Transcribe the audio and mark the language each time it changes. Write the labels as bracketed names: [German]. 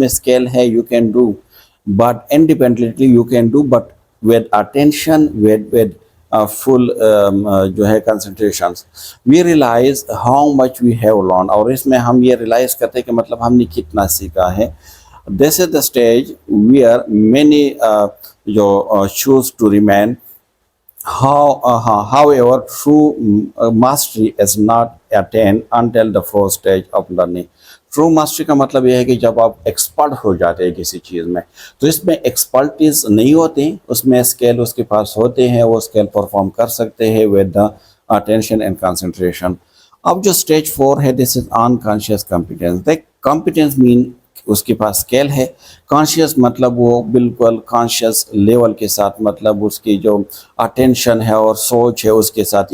[Hindi] इसमें स्केल है, [English] you can do, but independently you can do, but with attention, with full जो है concentrations, we realize how much we have learned, [Hindi] और इसमें हम ये realize करते हैं कि मतलब हमने कितना सीखा है। [English] This is the stage where many जो choose to remain. However, true mastery is not attained until the first stage of learning. [Hindi] True mastery का मतलब यह है कि जब आप एक्सपर्ट हो जाते हैं किसी चीज़ में, तो इसमें एक्सपर्टीज नहीं होती, उसमें स्केल उसके पास होते हैं, वो स्केल परफॉर्म कर सकते हैं [English] With the attention and concentration. [Hindi] अब जो स्टेज 4 है, [English] This is unconscious competence. [Hindi] देख, कॉम्पिटेंस मीन उसके पास स्केल है, कॉन्शियस मतलब वो बिल्कुल कॉन्शियस लेवल के साथ, मतलब उसकी जो अटेंशन है और सोच है उसके साथ।